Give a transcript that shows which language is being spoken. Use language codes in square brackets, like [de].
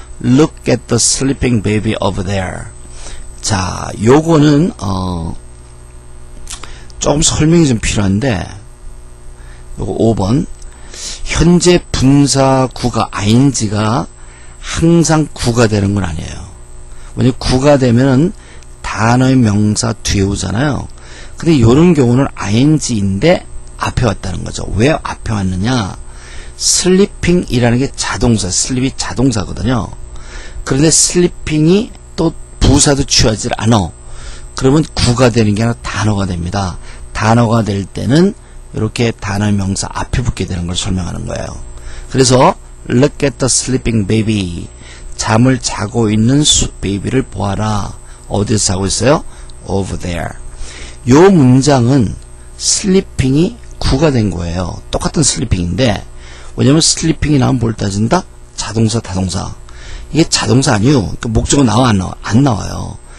[en] Look at the sleeping baby over there. [ko] 자, 요거는 조금 설명이 좀 필요한데 요거 5번. 현재 분사구가 ing가 항상 구가 되는 건 아니에요. 왜냐면 구가 되면은 단어의 명사 뒤에 오잖아요. 근데 이런 경우는 ing인데 앞에 왔다는 거죠. 왜 앞에 왔느냐? sleeping이라는 게 자동사, sleep이 자동사거든요. 그런데 sleeping이 또 부사도 취하지 않아. 그러면 구가 되는 게 아니라 단어가 됩니다. 단어가 될 때는 이렇게 단어의 명사 앞에 붙게 되는 걸 설명하는 거예요. 그래서 [en] look at the sleeping baby. [ko] 잠을 자고 있는 베이비를 보아라. 어디서 자고 있어요? over there. 요 문장은 sleeping이 구가 된 거예요. 똑같은 sleeping인데 왜냐면 sleeping이 나오면 뭘 따진다? 자동사, 타동사. 이게 자동사 아니에요. 그러니까 목적은 나와 안 나와? 안 나와요.